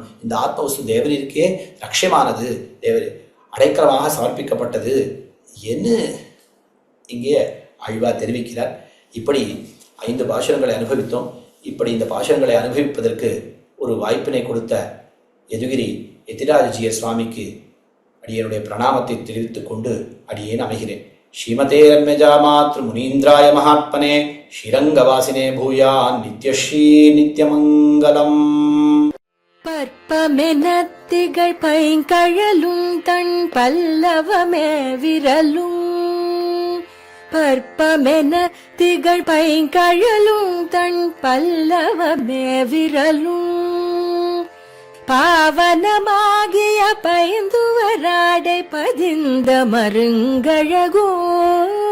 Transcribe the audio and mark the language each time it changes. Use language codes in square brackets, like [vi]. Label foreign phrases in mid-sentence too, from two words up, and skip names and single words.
[ta] இந்த ஆத்மவஸ்து தேவரீருக்கே ரட்சியமானது, தேவரீர் அடைக்கலமாக சமர்ப்பிக்கப்பட்டது என்று இங்கே ஆழ்வார் தெரிவிக்கிறார். இப்படி 5 பாசுரங்களை அனுபவித்தோம். இப்படி இந்த பாசுரங்களை அனுபவிப்பதற்கு ஒரு வாய்ப்பினை கொடுத்த யதுகிரி யதிராஜஜிய சுவாமிக்கு அடியனுடைய பிரணாமத்தை தெரிவித்துக் கொண்டு அடியேன் அமைகிறேன். [sa] श्रीमते रम्यजा मातृ मुनीन्द्राय महात्मने श्रीरङ्गवासिने भूयान् नित्यश्री नित्यमङ्गलम्. [ta] பற்பமெனத்திகள் பைங்கழலும் தன் பல்லவமே விரலும், பற்பமென திகழ் பைங்கழலும் தன் பல்லவமே விரலும், பாவனமாகிய பைந்துவராடை பதிந்த மருங்கழகும்